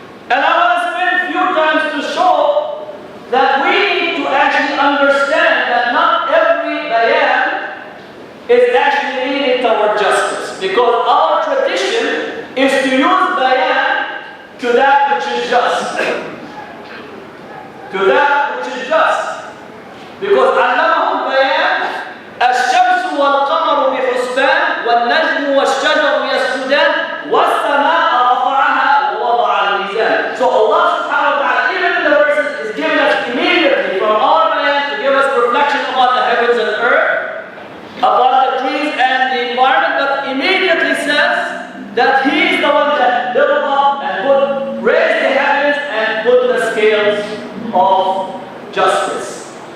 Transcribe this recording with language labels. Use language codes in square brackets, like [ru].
[en] And I want to spend a few times to show that we need to actually understand that not every bayan is actually leading toward justice, because our tradition is to use bayan to that which is just. To that which is just. [ar] Because علمهم البيان الشمس والقمر بحسبان والنجم والشجر يسجدان والسماء رفعها ووضع الميزان. [en] So Allah subhanahu wa ta'ala, even in the verses, is giving us immediately from our bayan to give us reflection about the heavens and earth, about the trees and the environment, but immediately says that He is the one that built up and raised the heavens and put the scales of justice.